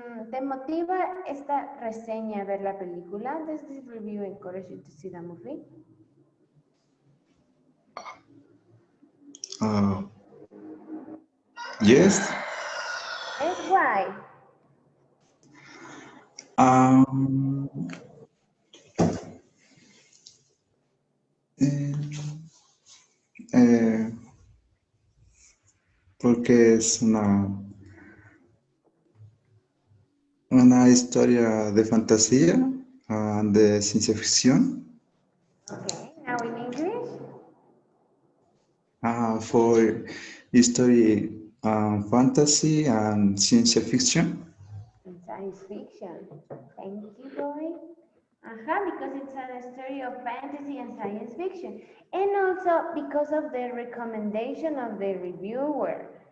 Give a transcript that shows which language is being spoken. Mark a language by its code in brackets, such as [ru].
[es] ¿Te motiva esta reseña a ver la película? [en] Does this review encourage you to see the movie? Uh, yes. Yes, why? [es] Um, eh, eh, porque es una historia de fantasía, de ciencia ficción, [en] Okay, now in English. for history, fantasy, and science fiction. Science fiction. Thank you, boy. Because it's a story of fantasy and science fiction. And also because of the recommendation of the reviewer.